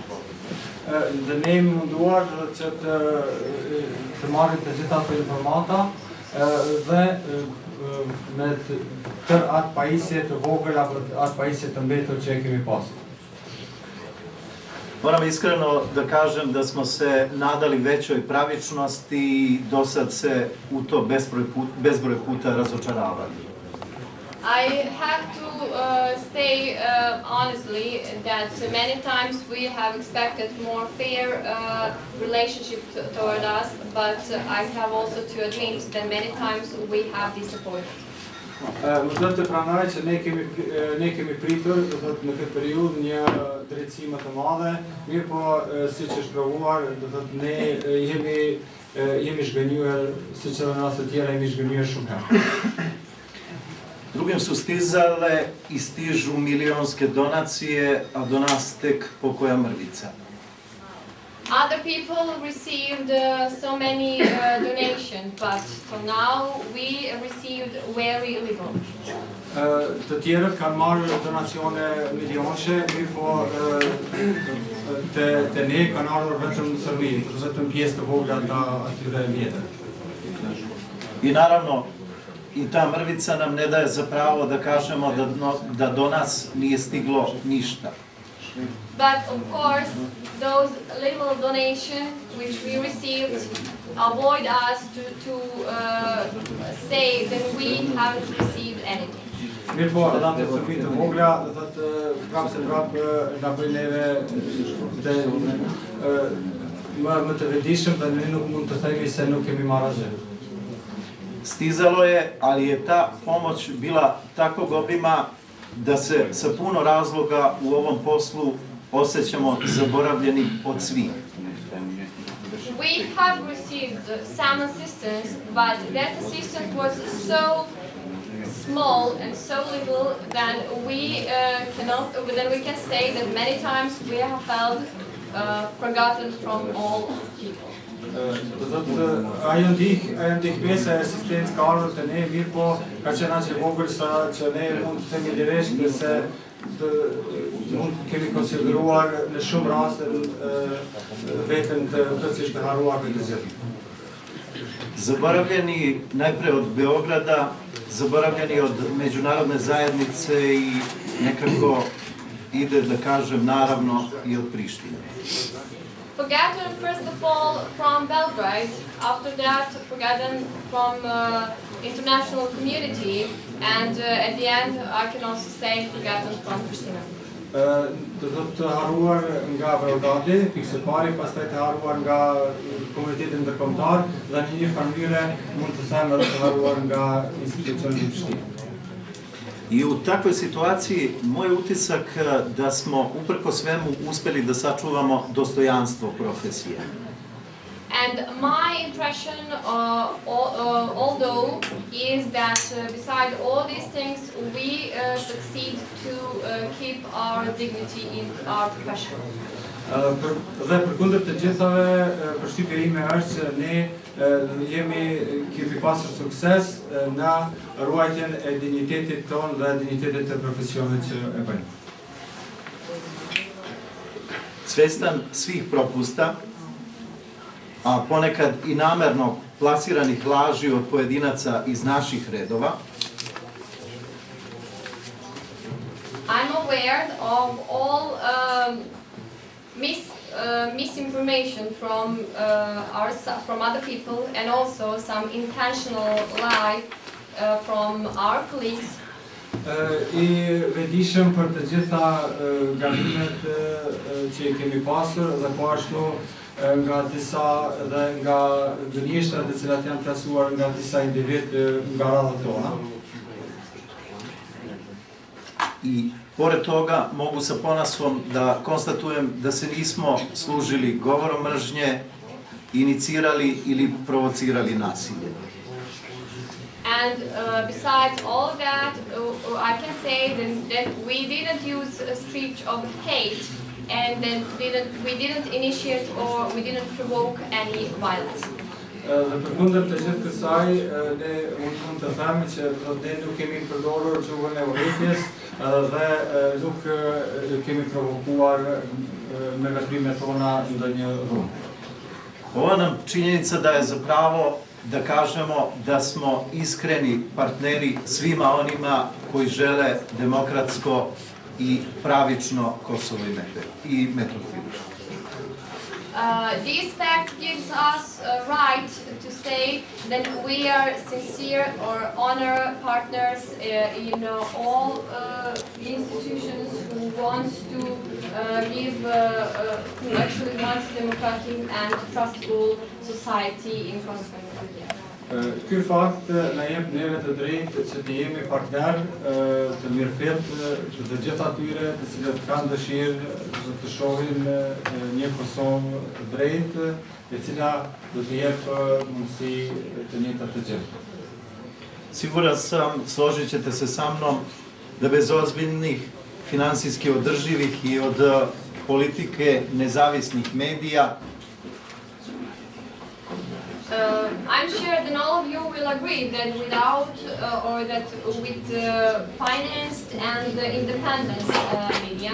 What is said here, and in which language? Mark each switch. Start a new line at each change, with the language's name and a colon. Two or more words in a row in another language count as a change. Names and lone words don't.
Albanian: dhe ne jemi munduar që të marrim të gjitha ato informata dhe me tër atë pajisje të vogël apo atë pajisje të mbetur që e kemi pasur.
Serbian: Moram iskreno da kažem da smo se nadali većoj pravičnosti i do sad se u to bezbroj puta razočaravali.
English: I have to say honestly that many times we have expected more fair relationship toward us, but I have also to admit that many times we have disappointed.
Albanian: Më do të pranoj që ne kemi pritur në këtë periudhë një drejtësi më të madhe, mirë po siç është provuar, do thotë ne jemi zhgënjur, siç edhe në raste të tjera jemi zhgënjur shumë herë.
Serbian: Drugim su stizale i stižu milionske donacije, a do nas tek pokoja mrvica.
English: Other people received so many donations, but for now we received very little.
Albanian: Të tjerët kanë marrë donacione milionëshe, mirë po te ne kanë ardhur vetëm sërmiri, vetëm pjesë të vogla të atyre mjeteve.
Serbian: I naravno, i ta mrvica nam ne daje za pravo da kažemo da do nas nije stiglo ništa.
English: But of course, those little donations which we received avoid us to say that we haven't received anything.
Albanian: Mirë po, edhe ato sërmi të vogla, do thotë prapë na bëjnë neve më të vetëdijshëm dhe ne nuk mund të themi se nuk kemi marrë asgjë.
Serbian: Stizalo je, ali je ta pomoć bila takvog obima da se sa puno razloga u ovom poslu osjećamo zaboravljeni od svih.
English: We have received some assistance, but that assistance was so small and so little that we can say that many times we have felt forgotten from all people.
Albanian: Ajo ndihmesa e asistencë ka ardhur te ne, mirë po ka qenë aq e vogël sa që ne mund të themi direkt se mund kemi konsideruar në shumë raste veten të plotësisht të harruar me të gjithë.
Serbian: Zaboravljeni najpre od Beograda, zaboravljeni od međunarodne zajednice i nekako ide, da kažem, naravno i od Prištine.
English: Forgotten first of all from Belgrade, after that forgotten from international community, and at the end I can also say forgotten from Pristina.
Albanian: Do të harruar nga Beogradi, pikë pari, pastaj të harruar nga komunitetin ndërkombëtar dhe në një mënyrë mund të them edhe të harruar nga institucionet e Prishtinës.
Serbian: I u takvoj situaciji moj utisak da smo uprko svemu uspeli da sačuvamo dostojanstvo profesije.
English: And my impression, although, is that beside all these things, we succeed to keep our dignity in our profession.
Albanian: Dhe përkundër të gjithave, përshtypja ime është që ne kemi pasur sukses në ruajtjen e dinjitetit tonë dhe dinjitetit të profesionit që e bëjmë.
Serbian: Svestan svih propusta, a ponekad i namerno plasiranih laži od pojedinaca iz naših redova,
English: I'm aware of all misinformation from other people, and also some intentional lie from our colleagues.
Albanian: I vetëdijshëm për të gjitha gabimet që kemi pasur dhe po ashtu nga disa dhe nga gënjeshtrat të cilat janë plasuar nga disa individ nga radhët tona.
Serbian: I pored toga mogu sa ponosom da konstatujem da se nismo služili govorom mržnje, inicirali ili provocirali nasilje.
English: And besides all that, I can say that we didn't use a speech of hate, and then we didn't initiate or we didn't provoke any violence.
Albanian: Dhe përkundër të gjithë kësaj, ne mund të themi që ne nuk kemi përdorur gjuhën e urrëties dhe nuk kemi provokuar me veprimet tona ndonjë rrugë.
Serbian: Ova nam činjenica da je zapravo da kažemo da smo iskreni partneri svima onima koji žele demokratsko i pravično Kosovo i Metohiju.
English: This fact gives us a right to say that we are sincere or honor partners in all institutions who wants to who actually wants democratic and trustful society in Kosovo and Metohija.
Albanian: Ky fakt na jep neve të drejtë që të jemi partner të mirëfillt të gjithë atyre të cilët kanë dëshirë të shohin një Kosovë të drejtë, e cila do të jep mundësi të njëjta të gjithë.
Serbian: Siguran sam, složit ćete se sa mnom, da bez ozbiljnih finansijski održivih i od politike nezavisnih medija
English: I'm sure that all of you will agree that without or that with financed and independent media.